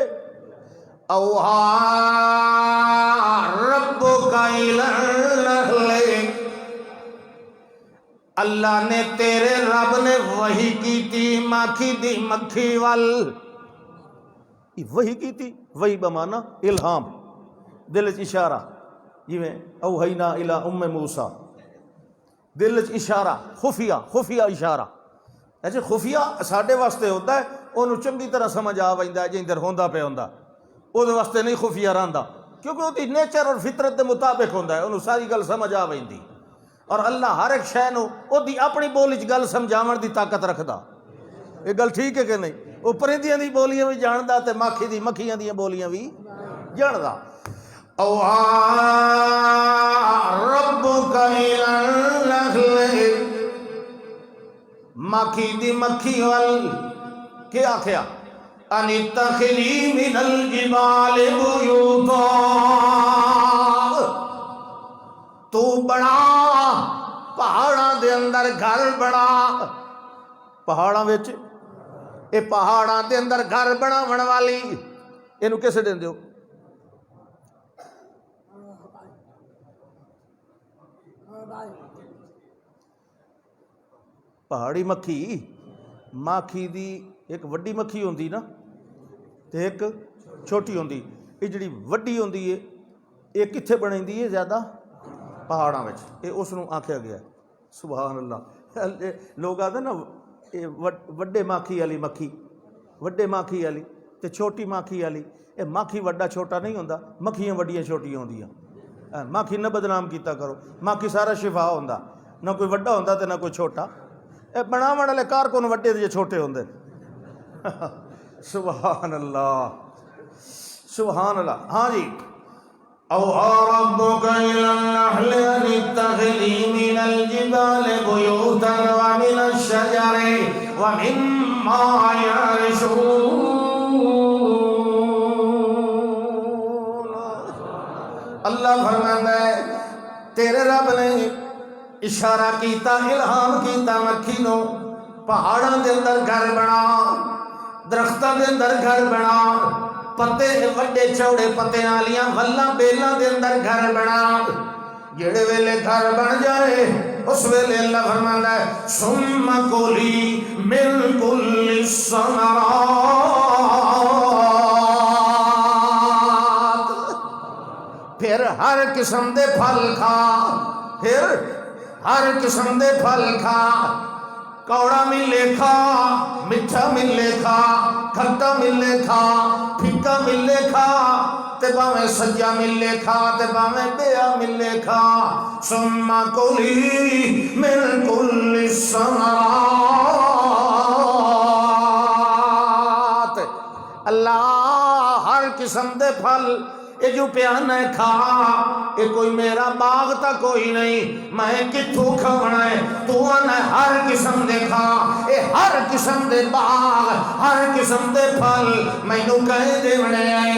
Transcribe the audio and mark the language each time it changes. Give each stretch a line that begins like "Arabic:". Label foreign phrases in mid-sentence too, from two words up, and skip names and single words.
Arabic: اوحیٰ ربک الی النحل،
Punjabi: اللہ نے تیرے رب نے وحی کی تھی مکھی دی مکھی وال۔ وہی کی تھی، وہی بمانا الہام، دل چ اشارہ، جویں
Arabic: اوحینا الی ام موسیٰ،
Punjabi: دل چ اشارہ، خفیہ اشارہ۔ ایسے خفیہ ساڈے واسطے ہوتا ہے، انہوں چنگی طرح سمجھ آ ویندا ہے، جندر ہوندا پہ ہوندا، وہ واسطے نہیں خفیہ رہندا، کیونکہ وہ نیچر اور فطرت دے مطابق ہوندا ہے، انہوں ساری گل سمجھ آ ویندی۔ اور اللہ ہر ایک شے نو او دی اپنی بولی چ گل سمجھاون دی طاقت رکھدا۔ یہ گل ٹھیک ہے کہ نہیں؟ وہ پرندیاں دی بولیاں بھی جاندا تے مکھی دی مکھیاں دی بولیاں بھی جاندا۔
Arabic: اوحیٰ ربک الی النحل،
Punjabi: مکھی دی مکھی وال کیا آکھیا؟
Arabic: ان اتخذی من الجبال بیوتا،
Punjabi: تو بڑا پہاڑاں دے اندر گھر بڑا، پہاڑاں وچ اے پہاڑاں دے اندر گھر بناون والی، اینوں کیسے دیندے ہو؟ پہاڑی مکھی، مکھی دی ایک وڈی مکھی ہوندی نا تے ایک چھوٹی ہوندی، یہ جڑی وڈی ہوندی ہے یہ کتھے بنیندی ہے زیادہ؟ پہاڑاں وچ، یہ اس نوں آکھیا گیا ہے۔
Arabic: سبحان اللہ۔
Punjabi: لوگ آتے نا وڈے مکھی والی مکھی، وڈے مکھی والی، تے چھوٹی ماکھی والی، اے ماکھی وڈا چھوٹا نہیں ہوندا، مکھیاں وڈیاں چھوٹیاں ہوندیاں، ماکھی نہ بدنام کیتا کرو، ماکھی سارا شفا ہوندا، نہ کوئی وڈا ہوندا تے نہ کوئی چھوٹا، اے بناون والے کارکن وڈے تے چھوٹے ہوندے
Arabic: سبحان اللہ سبحان اللہ۔
Punjabi: ہاں جی،
Arabic: أوحى ربك إلى النحل أن اتخذي من الجبال بيوتا ومن الشجر ومما يعرشون۔
Punjabi: اللہ فرماتا ہے تیرے رب نے اشارہ کیتا، الہام کیتا مکھی نو، پہاڑاں دے اندر گھر بنا، درختاں دے اندر گھر بنا، پتے وڈے چوڑے پتے والیاں ولاں بیلاں دے اندر گھر بنا، جڑے ویلے گھر بن جائے اس ویلے اللہ فرماندا ہے
Arabic: ثم کلی من کل
Punjabi: الثمرات، پھر ہر قسم دے پھل کھا، پھر ہر قسم دے پھل کھا، کوڑا ملے کھا، میٹھا ملے کھا، کھٹا ملے کھا، پھیکا ملے کھا، تے باویں سجا ملے کھا تے باویں بیا ملے کھا،
Arabic: ثم کلی من کل
Punjabi: الثمرات، اللہ ہر قسم دے پھل یہ جو پیانا ہے کھا، یہ کوئی میرا باغ تا کوئی نہیں، میں کتھوں کھانا ہے، تو آنا ہر قسم دے کھا، یہ ہر قسم دے باغ ہر قسم دے پھل مینو کہیں دے بنے آئے۔